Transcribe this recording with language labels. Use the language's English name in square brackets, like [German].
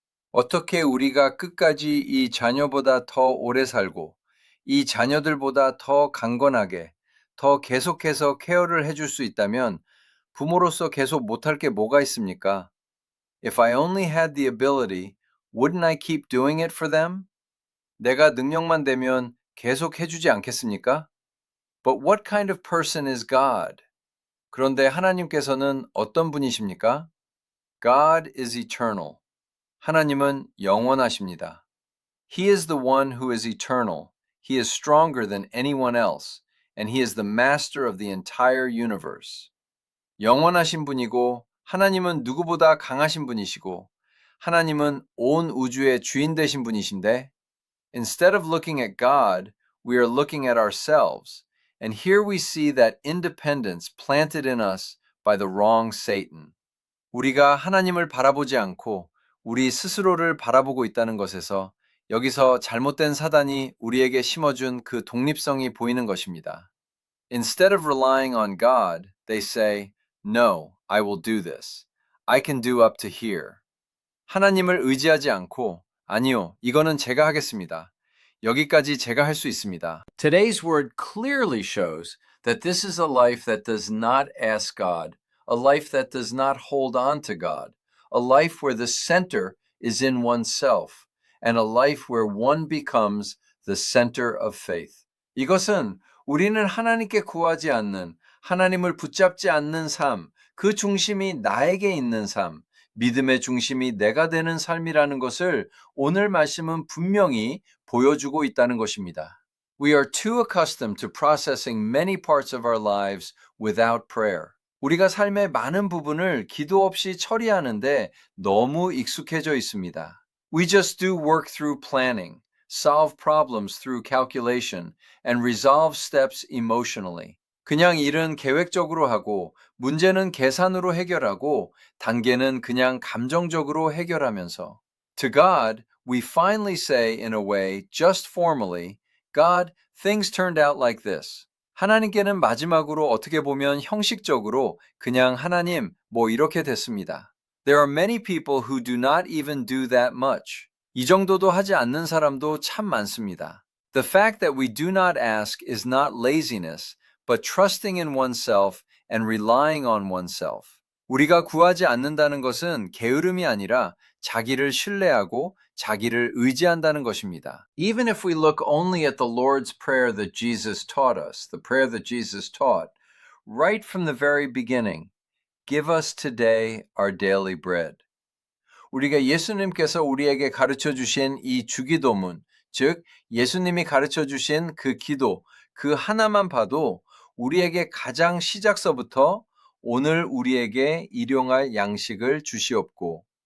[Korean] 어떻게 우리가 끝까지 이 자녀보다 더 오래 살고 이 자녀들보다 더 강건하게 더 계속해서 케어를 해줄 수 있다면 부모로서 계속 못할 게 뭐가 있습니까? [English] If I only had the ability, wouldn't I keep doing it for them? [Korean] 내가 능력만 되면 계속 해주지 않겠습니까? [English] But what kind of person is God? [Korean] 그런데 하나님께서는 어떤 분이십니까? [English] God is eternal. [Korean] 하나님은 영원하십니다. [English] He is the one who is eternal. He is stronger than anyone else, and he is the master of the entire universe. [Korean] 영원하신 분이고 하나님은 누구보다 강하신 분이시고 하나님은 온 우주의 주인 되신 분이신데 [English] instead of looking at God, we are looking at ourselves, and here we see that independence planted in us by the wrong Satan. [Korean] 우리가 하나님을 바라보지 않고 우리 스스로를 바라보고 있다는 것에서 여기서 잘못된 사단이 우리에게 심어준 그 독립성이 보이는 것입니다. [English] Instead of relying on God, they say, No, I will do this. I can do up to here. [Korean] 하나님을 의지하지 않고 아니요, 이거는 제가 하겠습니다. 여기까지 제가 할 수 있습니다. [English] Today's word clearly shows that this is a life that does not ask God, a life that does not hold on to God, a life where the center is in oneself, and a life where one becomes the center of faith. [Korean] 이것은 우리는 하나님께 구하지 않는, 하나님을 붙잡지 않는 삶, 그 중심이 나에게 있는 삶, 믿음의 중심이 내가 되는 삶이라는 것을 오늘 말씀은 분명히 보여주고 있다는 것입니다. [English] We are too accustomed to processing many parts of our lives without prayer. [Korean] 우리가 삶의 많은 부분을 기도 없이 처리하는데 너무 익숙해져 있습니다. [English] We just do work through planning, solve problems through calculation, and resolve steps emotionally. [Korean] 그냥 일은 계획적으로 하고 문제는 계산으로 해결하고 단계는 그냥 감정적으로 해결하면서 [English] To God, we finally say in a way, just formally, God, things turned out like this. [Korean] 하나님께는 마지막으로 어떻게 보면 형식적으로 그냥 하나님, 뭐 이렇게 됐습니다. [English] There are many people who do not even do that much. [Korean] 이 정도도 하지 않는 사람도 참 많습니다. [English] The fact that we do not ask is not laziness, but trusting in oneself and relying on oneself. [Korean] 우리가 구하지 않는다는 것은 게으름이 아니라 자기를 신뢰하고 자기를 의지한다는 것입니다. [English] Even if we look only at the Lord's Prayer that Jesus taught us, the prayer that Jesus taught, right from the very beginning, give us today our daily bread. [Korean] 우리가 예수님께서 우리에게 가르쳐 주신 이 주기도문, 즉 예수님이 가르쳐 주신 그 기도, 그 하나만 봐도 우리에게 가장 시작서부터 오늘 우리에게 일용할 양식을 주시옵고.